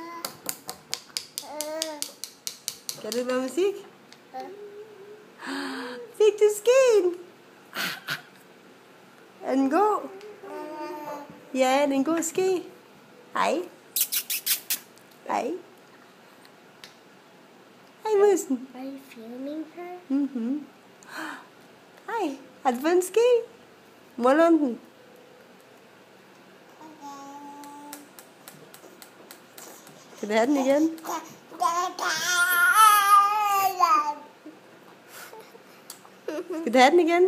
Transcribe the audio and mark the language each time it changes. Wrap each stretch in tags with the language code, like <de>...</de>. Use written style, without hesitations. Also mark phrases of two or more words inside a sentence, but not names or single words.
<da>Kan du lave musik? Fik du skeen? Er den god? Ja, er det en god ske? Hej. Hej. Hej, musen.</da> <en>Are you filming her?</en> <da>Mhm. Hej. Har du fået en ske? Må jeg låne den? Skal du have den igen? Skal du have den igen?</da>